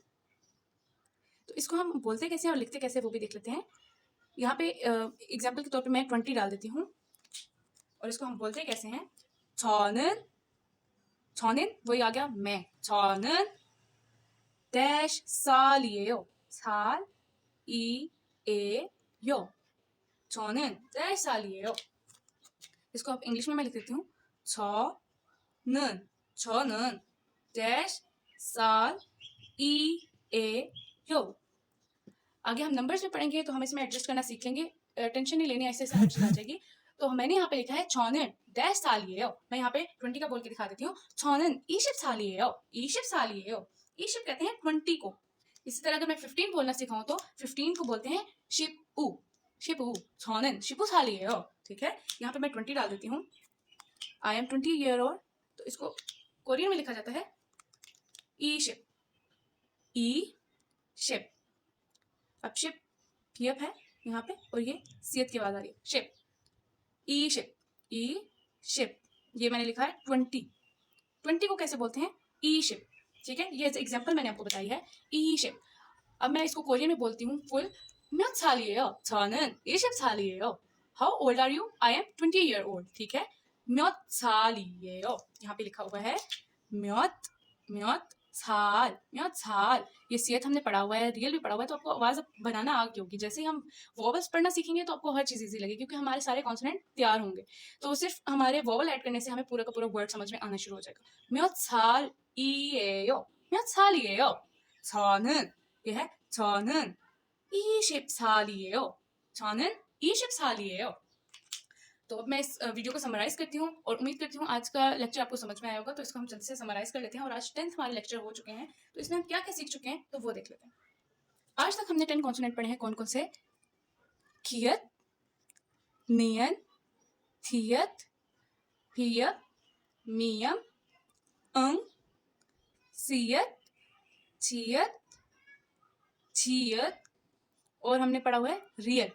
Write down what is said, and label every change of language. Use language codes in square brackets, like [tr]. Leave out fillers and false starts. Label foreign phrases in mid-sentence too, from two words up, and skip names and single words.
[hi] तो इसको हम बोलते कैसे हैं और लिखते कैसे वो भी देख लेते हैं। यहाँ पे एग्जाम्पल के तौर पे मैं 20 डाल देती हूँ, और इसको हम बोलते कैसे हैं। [ko] 저는, 저는 [hi] वही आ गया मैं, [ko] 저는 डैश साल이에요, 살이에요, 저는 डैश साल이에요। [hi] इसको आप इंग्लिश में मैं लिख देती हूँ [ko] 저는, 저는 डैश साल이에요। [hi] आगे हम नंबर्स में पढ़ेंगे तो हम इसमें एडजस्ट करना सीखेंगे। टेंशन नहीं लेनी, ऐसे ऐसे आ जाएगी। तो मैंने यहाँ पे लिखा है [ko] 저는 डैश साल이에요। [hi] मैं यहाँ पे 20 का बोल के दिखा देती हूँ। [ko] 저는 20살이에요, 20살이에요। [hi] 20 कहते हैं 20 को। इसी तरह अगर मैं 15 बोलना सिखाऊं तो 15 को बोलते हैं 15, 15, [ko] 저는 15살이에요। [hi] ठीक है, यहाँ पे मैं 20 डाल देती हूँ। [en] I am 20 year old, [hi] तो इसको कोरियन में लिखा जाता है [ko] 이십, 이십. [hi] अब शिप यप है यहाँ पे, और ये सियत की आवाज आ रही है [ko] 십, 이십, 이십, [hi] ये मैंने लिखा है 20 को कैसे बोलते हैं? ई शिप, ठीक है, ये एग्जाम्पल मैंने आपको बताई है, ई शिप। अब मैं इसको कोरियन में बोलती हूँ फुल, [ko] 몇 살이에요? 저는 20살이에요. [en] How old are you? I am 20 year old. [hi] ठीक है, [ko] 몇 살이에요, [hi] यहाँ पे लिखा हुआ है [ko] 몇 살. [hi] ये सियत हमने पढ़ा हुआ है, रियल भी पढ़ा हुआ है, तो आपको आवाज बनाना आ गई होगी। जैसे ही हम वॉवल्स पढ़ना सीखेंगे तो आपको हर चीज इजी लगेगी, क्योंकि हमारे सारे कॉन्सोनेंट तैयार होंगे। तो सिर्फ हमारे वॉवल ऐड करने से हमें पूरा का पूरा वर्ड समझ में आना शुरू हो जाएगा। [ko] 몇 살이에요, 몇 살이에요, 저는, [hi] ये है [ko] 저는 20살이에요, 저는 20살이에요। [hi] तो अब मैं इस वीडियो को समराइज करती हूँ और उम्मीद करती हूँ आज का लेक्चर आपको समझ में आया होगा। तो इसको हम जल्दी से समराइज कर लेते हैं। और आज 10th हमारे लेक्चर हो चुके हैं, तो इसमें हम क्या क्या सीख चुके हैं तो वो देख लेते हैं। आज तक हमने 10 कॉन्सोनेंट पढ़े हैं। कौन कौन से? कियत, नियन, थियत, फियत, मियम, अंग, सियत, छियत, छियत, और हमने पढ़ा हुआ है रियल।